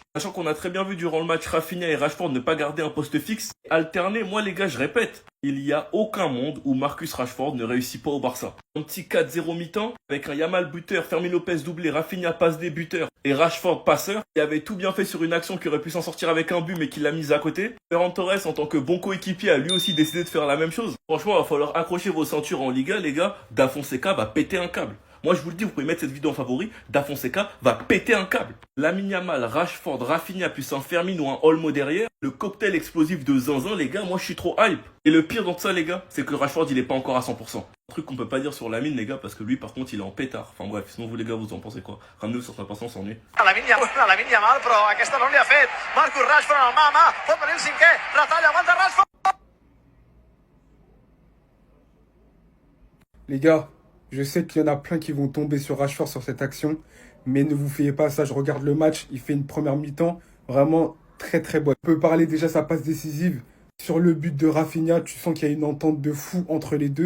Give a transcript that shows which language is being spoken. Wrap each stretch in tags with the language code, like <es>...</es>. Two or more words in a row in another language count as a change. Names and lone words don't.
<fr>Sachant qu'on a très bien vu durant le match Rafinha et Rashford ne pas garder un poste fixe. Alterner, moi, les gars, je répète. Il n'y a aucun monde où Marcus Rashford ne réussit pas au Barça. Un petit 4-0 mi-temps, avec un Yamal buteur, Fermin Lopez doublé, Rafinha passe des buteurs et Rashford passeur, qui avait tout bien fait sur une action qui aurait pu s'en sortir avec un but mais qui l'a mise à côté. Ferran Torres, en tant que bon coéquipier, a lui aussi décidé de faire la même chose. Franchement, il va falloir accrocher vos ceintures en Liga, les gars. Da Fonseca va péter un câble. Moi, je vous le dis, vous pouvez mettre cette vidéo en favori. Da Fonseca va péter un câble. Lamine Yamal, Rashford, Rafinha, puis un Fermin ou un Olmo derrière. Le cocktail explosif de zinzin, les gars, moi, je suis trop hype. Et le pire dans tout ça, les gars, c'est que Rashford, il est pas encore à 100%. Un truc qu'on peut pas dire sur Lamine, les gars, parce que lui, par contre, il est en pétard. Enfin bref, sinon vous, les gars, vous en pensez quoi? Ramenez-vous sur sa patience, on s'ennuie.</fr> <ca>Lamine Yamal, però aquesta no li ha fet. Marcus Rashford en mà a mà. Pot venir el cinquè. Retalla, aguanta Rashford.</ca> <fr>Les gars, je sais qu'il y en a plein qui vont tomber sur Rashford sur cette action, mais ne vous fiez pas à ça. Je regarde le match, il fait une première mi-temps vraiment très très bonne. On peut parler déjà sa passe décisive. Sur le but de Rafinha, tu sens qu'il y a une entente de fou entre les deux.</fr>